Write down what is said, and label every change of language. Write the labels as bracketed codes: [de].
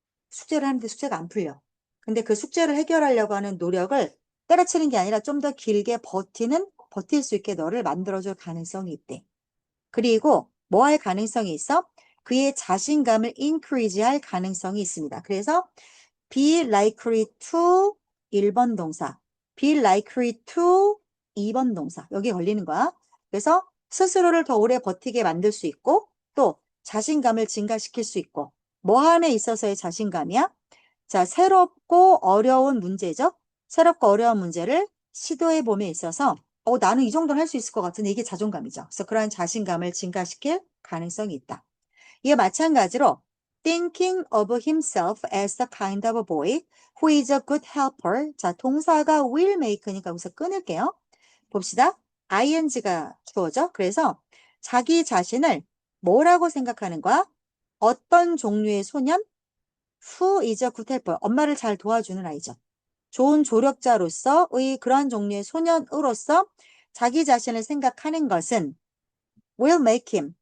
[ko] 숙제를 하는데 숙제가 안 풀려. 근데 그 숙제를 해결하려고 하는 노력을 때려치는 게 아니라 좀 더 길게 버틸 수 있게 너를 만들어줄 가능성이 있대. 그리고 뭐 할 가능성이 있어? 그의 자신감을 increase 할 가능성이 있습니다. 그래서 [en] be likely to [ko] 1번 동사, be likely to 2번 동사. 여기 걸리는 거야. 그래서 스스로를 더 오래 버티게 만들 수 있고 또 자신감을 증가시킬 수 있고 뭐 함에 있어서의 자신감이야? 자, 새롭고 어려운 문제죠. 새롭고 어려운 문제를 시도해 봄에 있어서 나는 이 정도는 할 수 있을 것 같은데 이게 자존감이죠. 그래서 그러한 자신감을 증가시킬 가능성이 있다. 이에 마찬가지로 [en] thinking of himself as a kind of boy who is a good helper. [ko] 자, 동사가 will make니까 여기서 끊을게요. 봅시다. ing가 주어져. 그래서 자기 자신을 뭐라고 생각하는 거야? 어떤 종류의 소년? [en] Who is a good helper. [ko] 엄마를 잘 도와주는 아이죠. 좋은 조력자로서의 그러한 종류의 소년으로서 자기 자신을 생각하는 것은 [en] will make him.